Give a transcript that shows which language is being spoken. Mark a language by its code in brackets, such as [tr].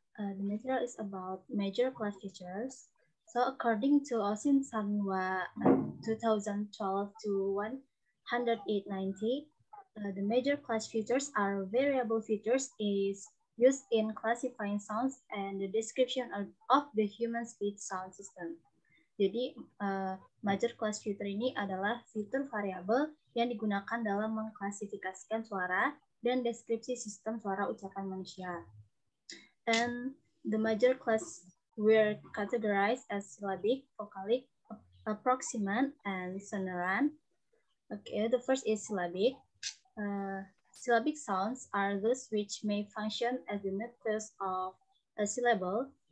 [en] The material is about major class features. So according to Osin Sanwa 2012 to 10890, the major class features are variable features is used in classifying sounds and the description of the human speech sound system. [id] Jadi major class feature ini adalah fitur variabel yang digunakan dalam mengklasifikasikan suara dan deskripsi sistem suara ucapan manusia. [en] And the major class were categorized as syllabic, vocalic, approximant, and sonorant. Okay, the first is syllabic. Syllabic sounds are those which may function as the nucleus of a syllable.